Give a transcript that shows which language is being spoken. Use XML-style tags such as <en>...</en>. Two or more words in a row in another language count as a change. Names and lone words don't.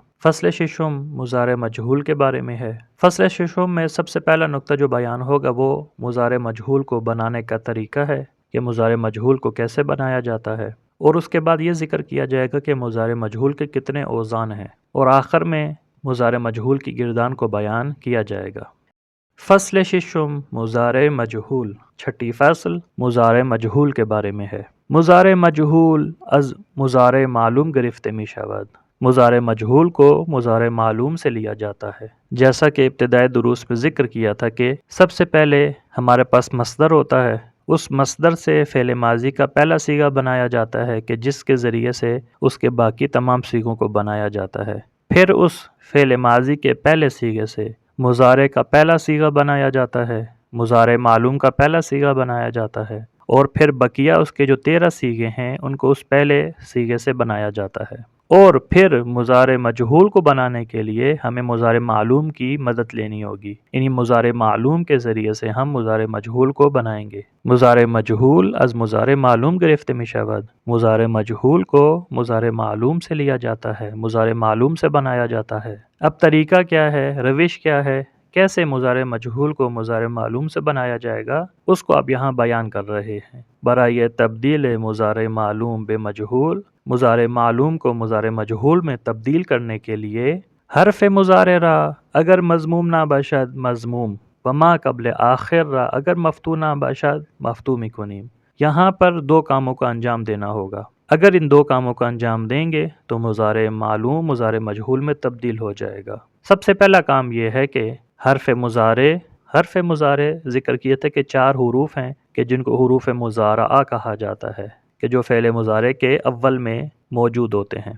<ur>فصل ششم مضارع مجہول کے بارے میں ہے۔ فصل ششم میں سب سے پہلا نقطہ جو بیان ہوگا وہ مضارع مجہول کو بنانے کا طریقہ ہے کہ مضارع مجہول کو کیسے بنایا جاتا ہے، اور اس کے بعد یہ ذکر کیا جائے گا کہ مضارع مجہول کے کتنے اوزان ہیں، اور آخر میں مضارع مجہول کی گردان کو بیان کیا جائے گا۔ فصل ششم مضارع مجہول، چھٹی فصل مضارع مجہول کے بارے میں ہے۔</ur> <fa>مضارع مجہول از مضارع معلوم گرفته می شود۔</fa> <ur>مضارع مجہول کو مضارع معلوم سے لیا جاتا ہے، جیسا کہ ابتدائی دروس میں ذکر کیا تھا کہ سب سے پہلے ہمارے پاس مصدر ہوتا ہے، اس مصدر سے فعل ماضی کا پہلا صیغہ بنایا جاتا ہے کہ جس کے ذریعے سے اس کے باقی تمام صیغوں کو بنایا جاتا ہے۔ پھر اس فعل ماضی کے پہلے صیغے سے مضارع کا پہلا صیغہ بنایا جاتا ہے، مضارع معلوم کا پہلا صیغہ بنایا جاتا ہے، اور پھر بقیہ اس کے جو 13 صیغے ہیں ان کو اس پہلے صیغے سے بنایا جاتا ہے۔ اور پھر مضارع مجہول کو بنانے کے لیے ہمیں مضارع معلوم کی مدد لینی ہوگی، یعنی مضارع معلوم کے ذریعے سے ہم مضارع مجہول کو بنائیں گے۔</ur> <fa>مضارع مجہول از مضارع معلوم گرفته می شود۔</fa> <ur>مضارع مجہول کو مضارع معلوم سے لیا جاتا ہے، مضارع معلوم سے بنایا جاتا ہے۔ اب طریقہ کیا ہے، روش کیا ہے، کیسے مضارع مجہول کو مضارع معلوم سے بنایا جائے گا، اس کو اب یہاں بیان کر رہے ہیں۔</ur> <fa>برائے تبدیل</fa> <ur>مضارع معلوم بے مجہول، مضارع معلوم کو مضارع مجہول میں تبدیل کرنے کے لیے</ur> <fa>حرف مضارع را اگر مضموم نہ باشد مضموم و ما قبل آخر را اگر مفتوح نہ باشد مفتوح میکنیم۔</fa> <ur>یہاں پر دو کاموں کا انجام دینا ہوگا۔ اگر ان دو کاموں کا انجام دیں گے تو مضارع معلوم مضارع مجہول میں تبدیل ہو جائے گا۔ سب سے پہلا کام یہ ہے کہ حرف مضارع ذکر کیے تھے کہ 4 حروف ہیں کہ جن کو حروف مضارعہ کہا جاتا ہے، کہ جو فعل مضارع کے اول میں موجود ہوتے ہیں۔</ur>